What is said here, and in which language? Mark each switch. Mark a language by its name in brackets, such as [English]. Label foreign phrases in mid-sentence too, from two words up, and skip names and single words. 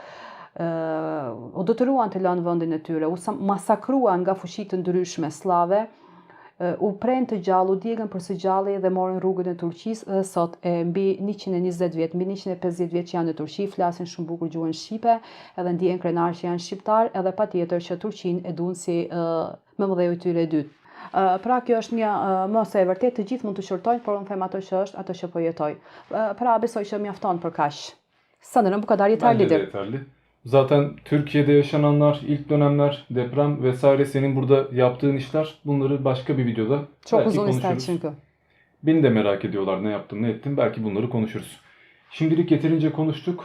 [Albanian] u detyruan të lanë vendin e tyre, u masakruan nga fuqi të ndryshme slave, u pren të gjallë, u djegën për së gjalli dhe morën rrugën e Turqisë dhe sot mbi 120 vjet, mbi 150 vjet që janë në Turqi, flasin shumë bukur gjuhën shqipe, edhe ndihen krenar që janë shqiptar, edhe patjetër që Turqinë e duan si mëmëdheu i tyre e dytë. Pra kjo është një mos e vërtet, të gjithë mund të shurtojnë, por unë them ato që është, ato që po jetoj. Pra besoj që mjafton për kaq. [Turkish] Sanırım bu kadar yeterlidir. Yeterli. Zaten Türkiye'de yaşananlar, ilk dönemler, deprem vesaire senin burada yaptığın işler, bunları başka bir videoda Çok belki uzun ister konuşuruz. çünkü. Beni de merak ediyorlar ne yaptım ne ettim, belki bunları konuşuruz. Şimdilik yeterince konuştuk.